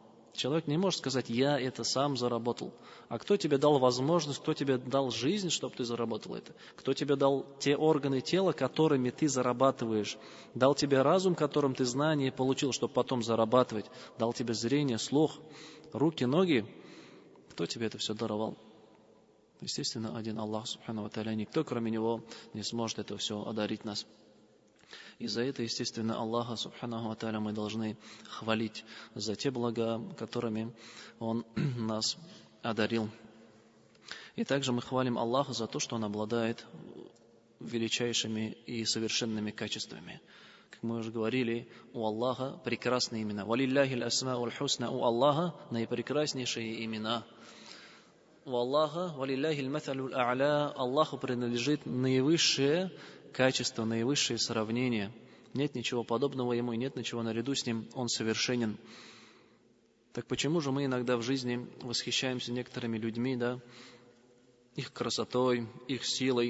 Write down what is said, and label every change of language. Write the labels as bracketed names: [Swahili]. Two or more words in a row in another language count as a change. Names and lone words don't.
[Russian] Человек не может сказать: я это сам заработал. А кто тебе дал возможность, кто тебе дал жизнь, чтобы ты заработал это? Кто тебе дал те органы тела, которыми ты зарабатываешь? Дал тебе разум, которым ты знания получил, чтобы потом зарабатывать? Дал тебе зрение, слух, руки, ноги? Кто тебе это все даровал? Естественно, один Аллах, [Arabic] سبحانه وتعالى, [Russian] никто, кроме Него, не сможет это все одарить нас. И за это, естественно, Аллаха, [Arabic] سبحانه وتعالى, [Russian] мы должны хвалить за те блага, которыми Он нас одарил. И также мы хвалим Аллаха за то, что Он обладает величайшими и совершенными качествами. Как мы уже говорили, у Аллаха прекрасные имена. [Arabic] «ولله الأسماء الحسنى», [Russian] у Аллаха наипрекраснейшие имена. У Аллаха [Arabic] «ولله المثل الأعلى», [Russian] Аллаху принадлежит наивысшее качество, наивысшее сравнение. Нет ничего подобного Ему, и нет ничего наряду с Ним, Он совершенен. Так почему же мы иногда в жизни восхищаемся некоторыми людьми, да, их красотой, их силой?